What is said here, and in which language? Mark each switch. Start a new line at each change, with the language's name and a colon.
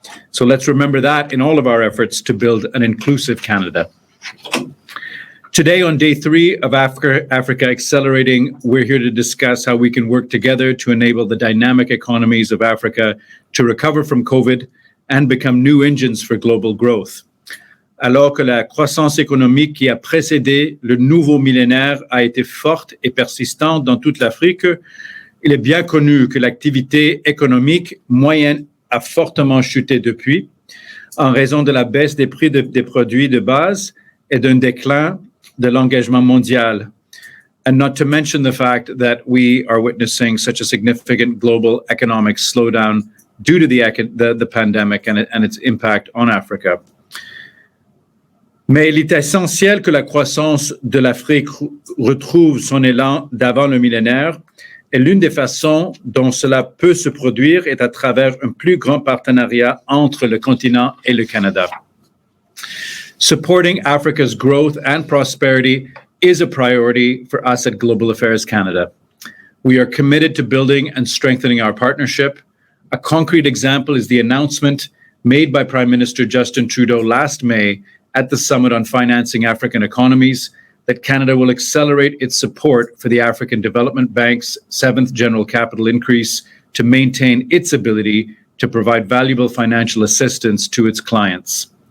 English: So let's remember that in all of our efforts to build an inclusive Canada. Today, on day 3 of Africa Accelerating, we're here to discuss how we can work together to enable the dynamic economies of Africa to recover from COVID and become new engines for global growth.
French: Alors que la croissance économique qui a précédé le nouveau millénaire a été forte et persistante dans toute l'Afrique, il est bien connu que l'activité économique moyenne a fortement chuté depuis, en raison de la baisse des prix des produits de base et d'un déclin de l'engagement mondial,
English: and not to mention the fact that we are witnessing such a significant global economic slowdown due to the pandemic and its impact on Africa.
French: Mais il est essentiel que la croissance de l'Afrique retrouve son élan d'avant le millénaire, et l'une des façons dont cela peut se produire est à travers un plus grand partenariat entre le continent et le Canada.
English: Supporting Africa's growth and prosperity is a priority for us at Global Affairs Canada. We are committed to building and strengthening our partnership. A concrete example is the announcement made by Prime Minister Justin Trudeau last May at the Summit on Financing African Economies that Canada will accelerate its support for the African Development Bank's 7th general capital increase to maintain its ability to provide valuable financial assistance to its clients.